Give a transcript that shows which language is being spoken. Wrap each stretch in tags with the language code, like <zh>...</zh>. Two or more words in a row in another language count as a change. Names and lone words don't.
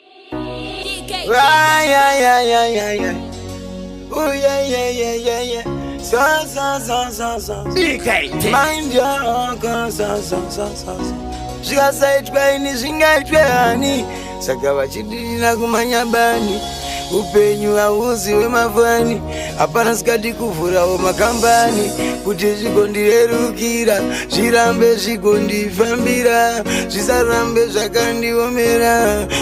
<en>D K. Ay, ay, ay, ay, ay, ay. Ooh, yeah, yeah, yeah, yeah, yeah. So, so, so, so, so. D K. Mind your own, so, so, so, so, so.</en> <sn>Zvikasaitwa ini zvingaitwe hani? Saka vachidirira kumanya bani. Upenyu hauzi wemafani. Hapana sikadi kuvhurawo makambani. Kuti zvigondirerukira, zvirambe zvigondifambira, zvisarambe zvakandiomera.</sn>